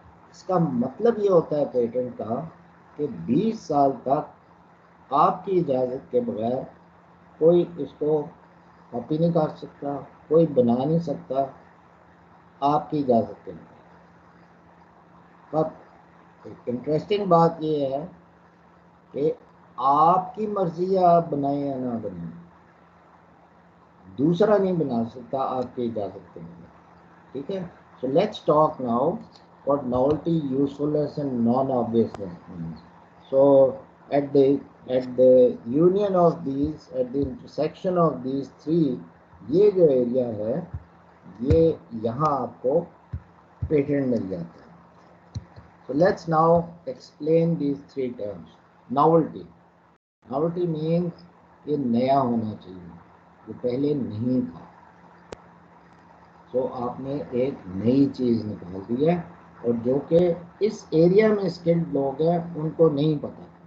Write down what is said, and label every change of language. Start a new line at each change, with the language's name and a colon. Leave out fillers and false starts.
Urdu: اس کا مطلب یہ ہوتا ہے پیٹنٹ کا کہ 20 سال تک آپ کی اجازت کے بغیر کوئی اس کو کاپی نہیں کر سکتا, کوئی بنا نہیں سکتا آپ کی اجازت کے بغیر. اب انٹرسٹنگ بات یہ ہے کہ آپ کی مرضی ہے آپ بنائیں یا نہ بنائیں, دوسرا نہیں بنا سکتا آپ کی اجازت کے بغیر. ٹھیک ہے.
English: So let's talk now what novelty, usefulness and non-obviousness means. So at the union of these, at the intersection of these 3,
Urdu: یہ جو ایریا ہے یہ یہاں آپ کو پیٹنٹ مل جاتا ہے.
English: So let's now explain these 3 terms. Novelty. Novelty means
Urdu: یہ نیا ہونا چاہیے, جو پہلے نہیں تھا. سو آپ نے ایک نئی چیز نکال دی ہے, اور جو کہ اس ایریا میں اسکلڈ لوگ ہیں ان کو نہیں پتا.